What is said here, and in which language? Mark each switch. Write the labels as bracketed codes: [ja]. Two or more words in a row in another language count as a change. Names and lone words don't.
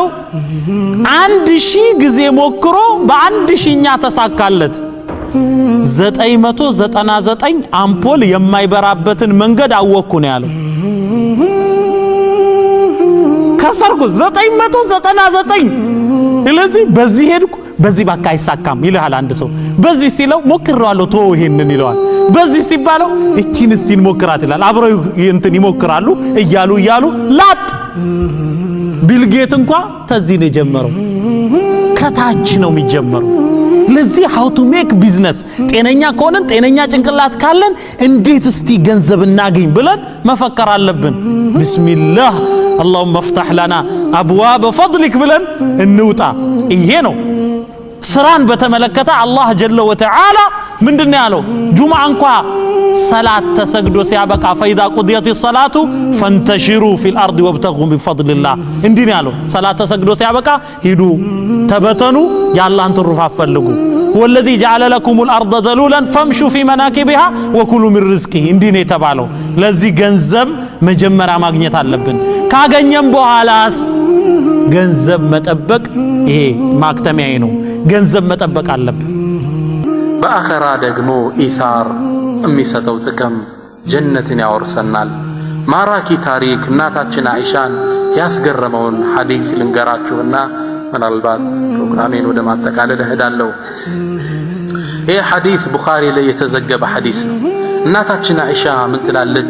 [am] 1000 ጊዜ ሞክሮ በ1000ኛ ተሳካለት። 999 አምፖል የማይበራበትን መንገድ አወኩ ነው ያለው። ከሰርኩ 999 ስለዚህ በዚህ ሄድኩ በዚህ ባካ አይሳካም ይልሃል አንድ ሰው። በዚህ ሲለው ሞክራለሁ ተው ይሄንን ይለዋል። በዚህ ሲባለው እቺን እስቲን ሞክራት ይላል። አብረው እንትን ይሞክራሉ እያሉ ላጥ ቢልጌት እንኳን ተዚህ ነው የጀመረው። ከታች ነው የሚጀመረው። ለዚህ [en] how to make business [am] ጤነኛ ከሆነን ጤነኛ ጭንቅላት ካለን እንዴት እስቲ ገንዘብ እናገኝ ብለን መፈከር አለብን። ቢስሚላህ [ar] اللهم افتح لنا ابواب فضلك [am] ብለን እንውጣ። ይሄ ነው ስራን በተመለከተ [ar] الله جل وتعالى [am] ምንድነው ያለው? ጁምዓ እንኳን ሰላት ተሰግዶ ሲያበቃ [ar] فاذا قضيت الصلاه فانتشروا في الارض وابتغوا من فضل الله [am] እንዲህ ነው ያለው። ሰላት ተሰግዶ ሲያበቃ ሂዱ ተበተኑ ያላህን ትሩፋት ፈልጉ። [ar] والذي جعل لكم الارض ذلولا فامشوا في مناكبها وكلوا من رزقه [am] እንዲህ ነው የተባለው። ለዚህ ገንዘብ መጀመሪያ ማግኘት አለብን። ካገኘም በኋላስ ገንዘብ መጠበቅ ይሄ ማክተሚያዬ ነው። ገንዘብ መጠበቅ አለብን። በአኺራ ደግሞ ኢሳር የሚሰጠው ጥቅም ጀነትን ያወርሰናል። ማራኪ ታሪክ እናታችን አይሻን ያስገረመውን ሐዲስ ልንገራችሁና ምናልባት ፕሮግራሜን ወደ ማጠቃለል እሄዳለሁ። ይህ ሐዲስ ቡኻሪ ላይ የተዘገበ ሐዲስ ነው። እናታችን አይሻ ምን ትላለች?